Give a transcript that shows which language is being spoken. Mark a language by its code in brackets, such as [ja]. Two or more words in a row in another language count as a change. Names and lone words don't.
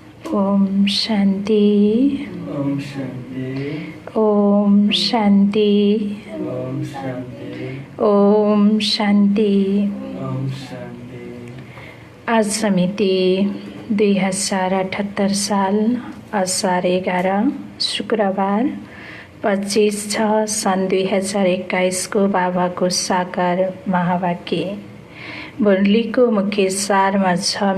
[sa] ओम शांति। ओम शांति। ओम शांति। ओम शांति। ओम शांति। ओम शांति। [ne] आज समिति 2078 साल असार 11 शुक्रबार 25/6 सन् 2021 को बाबा को साकार महावाक्य मुरलीको मुख्य सारमा छ।